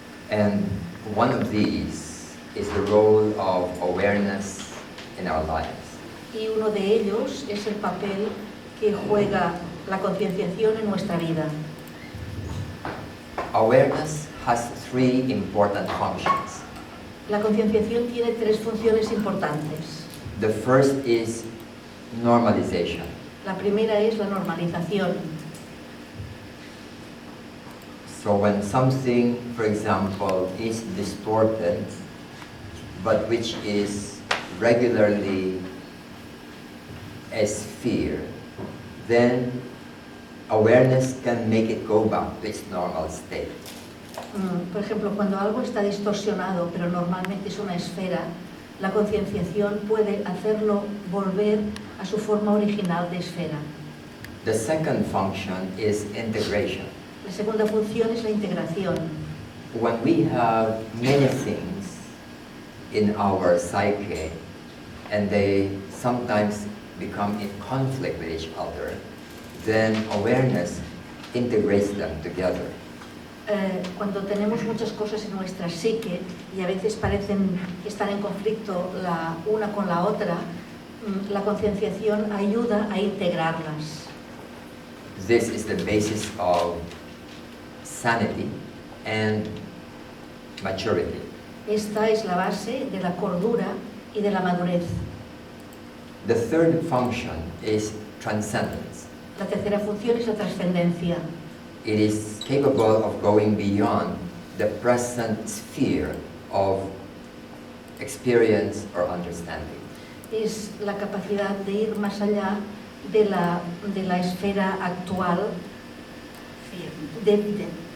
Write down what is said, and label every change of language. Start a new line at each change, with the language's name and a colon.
English: And one of these is the role of awareness in our lives.
Spanish: Y uno de ellos es el papel que juega la concienciación en nuestra vida.
English: Awareness has 3 important functions.
Spanish: La concienciación tiene 3 funciones importantes.
English: The first is normalization.
Spanish: La primera es la normalización.
English: So when something, for example, is distorted, but which is regularly a sphere, then awareness can make it go back to its normal state.
Spanish: Por ejemplo, cuando algo está distorsionado, pero normalmente es una esfera, la concienciación puede hacerlo volver a su forma original de esfera.
English: The second function is integration.
Spanish: La segunda función es la integración.
English: When we have many things in our psyche and they sometimes become in conflict with each other, then awareness integrates them together.
Spanish: Cuando tenemos muchas cosas en nuestra psique y a veces parecen estar en conflicto la una con la otra, la concienciación ayuda a integrarlas.
English: This is the basis of sanity and maturity.
Spanish: Esta es la base de la cordura y de la madurez.
English: The third function is transcendence.
Spanish: La tercera función es la trascendencia.
English: It is capable of going beyond the present sphere of experience or understanding.
Spanish: Es la capacidad de ir más allá de la esfera actual de